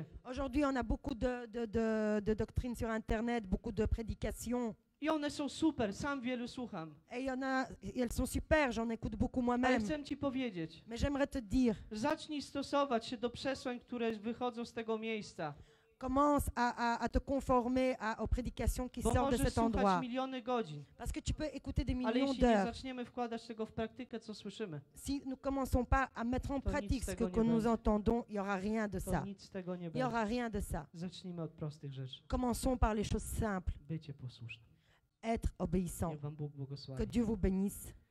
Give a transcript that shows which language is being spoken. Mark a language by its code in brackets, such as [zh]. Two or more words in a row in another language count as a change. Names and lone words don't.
[fr] Aujourd'hui, on a beaucoup de doctrines sur Internet, beaucoup de prédications. [pl] I one są super, sam wielu słucham. [fr] Et elles sont super, j'en écoute beaucoup [pl] Ale [fr] moi-même. [pl] chcę ci powiedzieć, [fr] Mais j'aimerais te dire, [pl] zacznij stosować się do przesłań, które wychodzą z tego miejsca. [fr] commence à te conformer aux prédications qui [pl] Bo [fr] sortent de [pl] możesz [fr] cet endroit. [pl] słuchać miliony godzin, [fr] Parce que tu peux écouter des [pl] ale [fr] millions [pl] jeśli nie [fr] d'heures. [pl] zaczniemy wkładać tego w praktykę, co słyszymy, [fr] Si nous ne commençons pas à mettre en [pl] To nic [fr] pratique [pl] z [fr] ce [pl] tego [fr] que [pl] nie [fr] nous [pl] będzie. [fr] entendons, il n'y aura rien de [pl] to [fr] ça. [pl] nic z tego nie [fr] Il n'y [pl] będzie. [fr] aura rien de ça. [pl] Zacznijmy od prostych rzeczy. [fr] Commençons par les choses simples. [pl] Bycie posłusznym. [fr] Être obéissant. [pl] Niech wam Bóg [fr] Que [pl] błogosławi. [fr] Dieu vous bénisse.